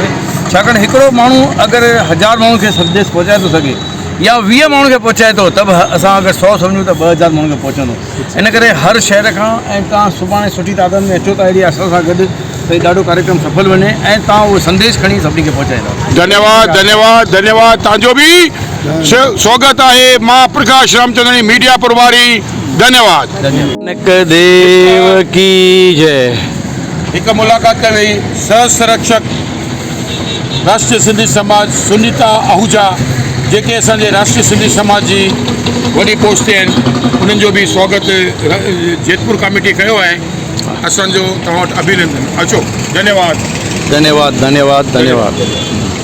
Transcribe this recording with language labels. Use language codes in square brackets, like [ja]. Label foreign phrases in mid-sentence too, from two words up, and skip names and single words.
[sd] छाकाणि हिकिड़ो माण्हू अगरि 1000 माण्हुनि खे संदेश पहुचाए थो सघे या 20 माण्हुनि खे पहुचाए थो, त बि असां अगरि 100 सम्झूं त 2000 माण्हुनि खे पहुचंदो। इन करे हर शहर खां ऐं तव्हां सुभाणे सुठी तादाद में अचो था अहिड़ी आशा सां गॾु त ॾाढो कार्यक्रम सफल वञे ऐं तव्हां उहो संदेश खणी सभिनी खे पहुचाईंदा। धन्यवाद, धन्यवाद, धन्यवाद। तव्हांजो बि स्वागत आहे। मां प्रकाश रामचंदानी मीडिया प्रभारी। धन्यवाद। देव की जय। हिकु मुलाक़ात हुई सह संरक्षक राष्ट्रीय सिंधी समाज सुनीता आहूजा, जेके असांजे राष्ट्रीय सिंधी समाज जी वॾी पोस्ट ते आहिनि, उन्हनि जो बि स्वागत जेतपुर कमेटी कयो आहे। असांजो तव्हां वटि अभिनंदन। अचो। धन्यवाद, धन्यवाद, धन्यवाद, धन्यवाद।